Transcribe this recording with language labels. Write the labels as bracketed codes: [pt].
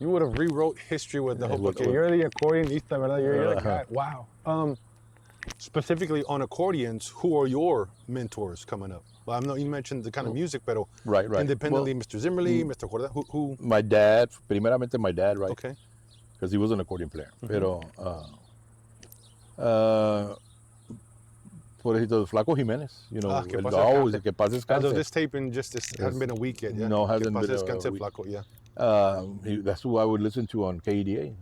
[en] You would have rewrote history with the whole. Okay, you're the accordionista, ¿verdad? You're the guy. Wow. Specifically on accordions, who are your mentors coming up? Well, I know you mentioned the kind of music, but right. Independently, Mr. Zimmerly, Mr. Jordan, who? My dad, [es] primeramente [en] my dad, right? Okay. Because he was an accordion player. [es] Pero, por ejemplo, Flaco Jiménez, [en] always, [es] que paz descanse. [en] As of this taping, hasn't been a week yet. Yeah? No, hasn't been a week. Flaco, yeah. That's who I would listen to on KEDA.